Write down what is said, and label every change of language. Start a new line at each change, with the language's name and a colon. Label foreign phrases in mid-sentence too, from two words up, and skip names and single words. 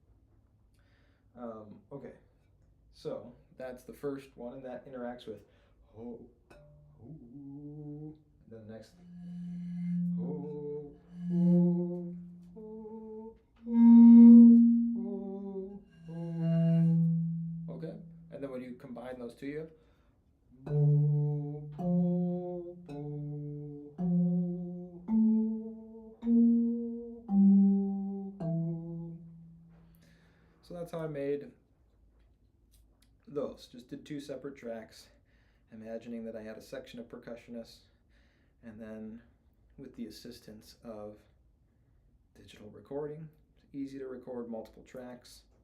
English: Okay, so that's the first one, and that interacts with ho, ho, and then the next ho, ho, ho, ho, ho. Okay, and then when you combine those two, you have bo, bo, bo, ho, ho, ho, ho. So that's how I made those. Just did 2 separate tracks, imagining that I had a section of percussionists, and then with the assistance of digital recording, it's easy to record multiple tracks.